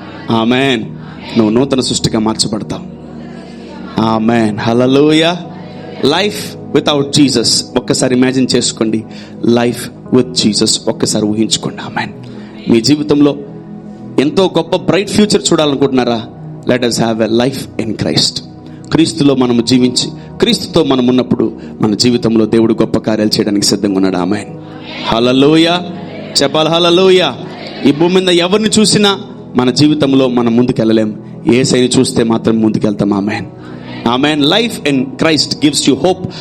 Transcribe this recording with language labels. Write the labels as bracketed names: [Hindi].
[Telugu] Amen. నువ్వు నూతన సృష్టిగా మార్చబడతావు. ఆమెన్, హల్లెలూయా. [English] life without Jesus [Telugu] ఒక్కసారి ఇమాజిన్ చేసుకోండి. [English] life with Jesus [Telugu] ఒక్కసారి ఊహించుకోండి. ఆమెన్. మీ జీవితంలో ఎంతో గొప్ప bright future చూడాలనుకుంటున్నారా? [English] Let us have a life in Christ. [Telugu] క్రీస్తులో మనము జీవించి క్రీస్తుతో మనం ఉన్నప్పుడు మన జీవితంలో దేవుడు గొప్ప కార్యాలు చేయడానికి సిద్ధంగా ఉన్నాడు. ఆమెన్, హల్లెలూయా. చెప్పాలి హల్లెలూయా. ఈ భూమి మీద ఎవరిని చూసినా మన జీవితంలో మనం ముందుకెళ్ళలేం. యేసయ్యని చూస్తే మాత్రం ముందుకెళ్తాం. Amen, amen. [English] Life in Christ gives you hope.